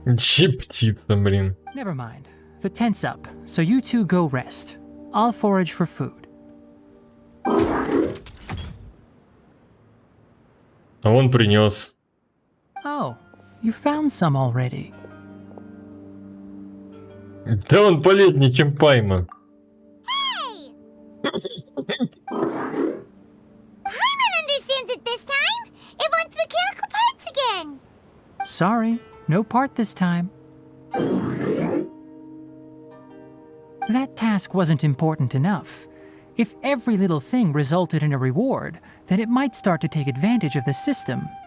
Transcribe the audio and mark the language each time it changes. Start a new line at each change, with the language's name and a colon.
Russian: Че птица, блин.
English: Never mind. The tent's up, so you two go rest. I'll forage for food.
Russian: А он принес.
English: Oh, you found some already.
Russian: Да он полезнее, чем Пайман.
English: Hey! Paimon understands it this time. It wants mechanical parts again. Sorry, no part this time. That task wasn't important enough. If every little thing resulted in a reward, then it might start to take advantage of the system.